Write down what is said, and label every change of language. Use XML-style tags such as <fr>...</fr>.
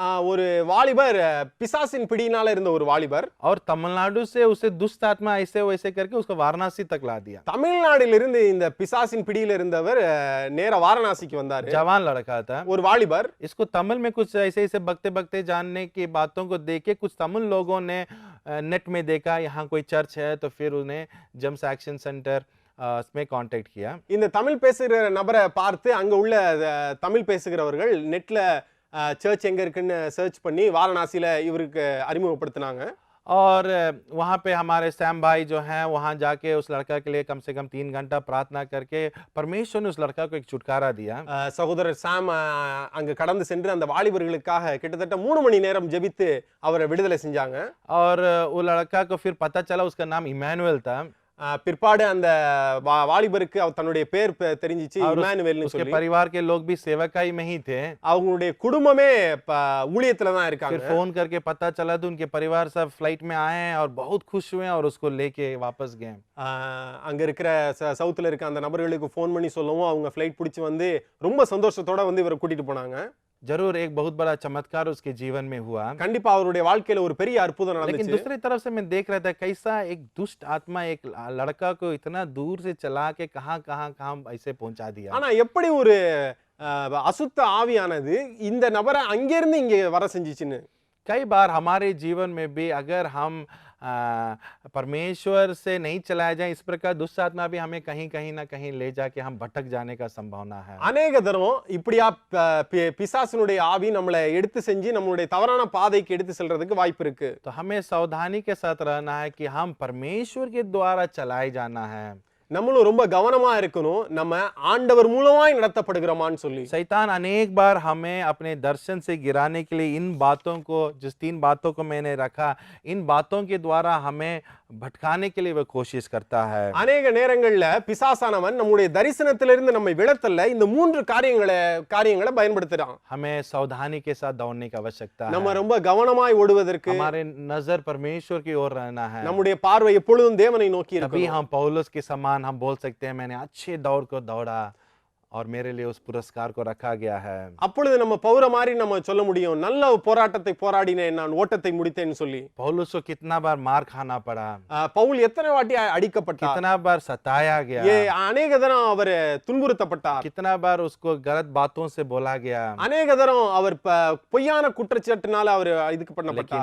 <ta>ஒரு வாலிபர் பிசாசின் பிடியினால இருந்த ஒரு வாலிபர்</ta> <hi>और तमिलनाडु से उसे दुष्ट आत्मा ऐसे वैसे करके उसको वाराणसी तक ला दिया।</hi> <ta>தமிழ்நாட்டிலிருந்து இந்த பிசாசின் பிடியில இருந்தவர் நேர வாரணாசிக்கு வந்தாரு।</ta> <hi>जवान लड़का था।</hi> <ta>ஒரு வாலிபர்</ta> <hi>इसको तमिल में कुछ ऐसे ऐसे बकते बकते जानने की बातों को देख के कुछ तमिल लोगों ने नेट में देखा यहाँ कोई चर्च है, तो फिर उन्हें जम्स एक्शन सेंटर में कांटेक्ट किया।</hi> <ta>இந்த தமிழ் பேசுகிற நபரை பார்த்து அங்க உள்ள தமிழ் பேசுகிறவர்கள் நெட்ல சர்ச் எங்க இருக்குன்னு சர்ச் பண்ணி வாரணாசியில இவருக்கு அறிமுகப்படுத்தினாங்க।</ta> <hi>और वहाँ पे हमारे सैम भाई जो हैं वहाँ जाके उस लड़का के लिए कम से कम 3 घंटा प्रार्थना करके परमेश्वर ने उस लड़का को एक छुटकारा दिया।</hi> <ta>சகோதரர் சாம் அங்க கடந்து சென்று அந்த வாலிபர்களுக்காக கிட்டத்தட்ட 3 மணி நேரம் ஜெபித்து அவரை விடுதலை செஞ்சாங்க।</ta> <hi>और वो लड़का को फिर पता चला उसका नाम इमैनुअल था।</hi> <ta>பிற்பாடு அந்த வாலிபருக்கு தன்னுடைய பேர் தெரிஞ்சிச்சு, இமானுவேல்னு சொல்லி।</ta> <hi>उसके परिवार के लोग भी सेवकाई में ही थे।</hi> <ta>அவங்களுடைய குடும்பமே ஊழியத்துல தான் இருக்காங்க।</ta> <hi>फिर फोन करके पता चला तो उनके परिवार सब फ्लाइट में आए हैं और बहुत खुश हुए और उसको लेके वापस गए।</hi> <ta>அங்க இருக்கிற சவுத்துல இருக்க அந்த நபர்களுக்கு ஃபோன் பண்ணி சொல்லவும் அவங்க ஃளைட் பிடிச்சு வந்து ரொம்ப சந்தோஷத்தோட வந்து இவரை கூட்டிட்டு போனாங்க।</ta> <hi>जरूर एक बहुत बड़ा चमत्कार उसके जीवन में हुआ।</hi> <ta>கண்டிப்பா அவருடைய வாழ்க்கையில ஒரு பெரிய அற்புதம் நடந்துச்சு।</ta> <hi>लेकिन दूसरी तरफ से मैं देख रहा था कैसा एक दुष्ट आत्मा एक लड़का को इतना दूर से चला के कहां ऐसे पहुंचा दिया।</hi> <ta>ஆனா எப்படி ஒரு அசுத்த ஆவியானது இந்த நபரை அங்கிருந்து இங்க வர செஞ்சிச்சுன்னு।</ta> <hi>कई बार हमारे जीवन में भी अगर हम परमेश्वर से नहीं चलाया जाए, इस प्रकार दुष्ट आत्मा भी हमें कहीं ना कहीं ले जाके हम भटक जाने का संभावना है।</hi> <ta>अनेक தரம் இப்படியா பிசாசினுடைய ஆவி நம்மளை எடுத்து செஞ்சு நம்மளுடைய தவறான பாதைக்கு எடுத்து செல்றதுக்கு வாய்ப்பு இருக்கு।</ta> <hi>तो हमें सावधानी के साथ रहना है कि हम परमेश्वर के द्वारा चलाए जाना है।</hi> <ta>நம்மளும் ரொம்ப கவனமா இருக்கணும், நம்ம ஆண்டவர் மூலமாய் நடத்தப்படுகிறோமான்னு சொல்லி।</ta> <hi>शैतान अनेक बार हमें अपने दर्शन से गिराने के लिए इन बातों को, जिस 3 बातों को मैंने रखा, इन बातों के द्वारा हमें भटकाने के लिए वह कोशिश करता है।</hi> <ta>अनेक நேரங்கள்ல பிசாசானவன் நம்முடைய தரிசனத்திலிருந்து நம்மை விலத்தல்ல இந்த 3 காரியங்களை பயன்படுத்துறான்।</ta> <hi>हमें सावधानी के साथ दौड़ने की आवश्यकता है।</hi> <ta>நம்ம ரொம்ப கவனமாய் ஓடுவதற்கு</ta> <hi>हमारे नजर परमेश्वर की ओर रहना है।</hi> <ta>நம்முடைய பார்வை எப்பொழுதும் தேவனை நோக்கி</ta> <hi>तभी</hi> <ta>இருக்கணும்।</ta> <hi>हम पौलुस के समान हम बोल सकते हैं मैंने अच्छे दौड़ को दौड़ा और मेरे लिए उस पुरस्कार को रखा गया है।</hi> <ta>அப்பொழுது நம்ம பவுல மாதிரி நம்ம சொல்ல முடியும், நல்ல போராட்டத்தை போராடினேன், நான் ஓட்டத்தை முடித்தேன்னு சொல்லி।</ta> <hi>पौलुस को कितना बार मार खाना पड़ा,</hi> <ta>பவுல் எத்தனை வாட்டி அடிக்கப்பட்டார்,</ta> <hi>कितना बार सताया गया,</hi> <ta>अनेक தரம் அவர் துன்புறுத்தப்பட்டார்,</ta> <hi>कितना बार उसको गलत बातों से बोला गया,</hi> <ta>अनेक தரம் அவர் பொய்யான குற்றச்சாட்டுனால அவர் இதுக்கு பண்ணப்பட்டார்।</ta>